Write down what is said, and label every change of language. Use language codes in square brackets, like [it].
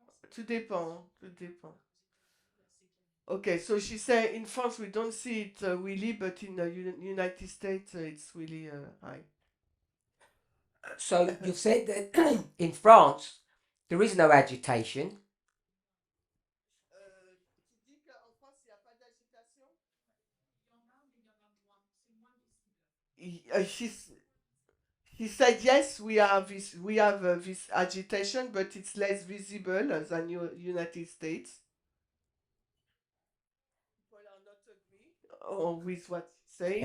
[fr] Tout dépend, tout dépend. [en] Okay, so she said in France we don't see it really, but in the United States it's really high. So you've said that in France there is no agitation. [fr] Tu dis qu'en France il n'y a pas d'agitation? Il y en a, mais il y en a moins. C'est moins visible. [en] He said yes, we have this agitation, but it's less visible than United States. People are not agree with what he's saying.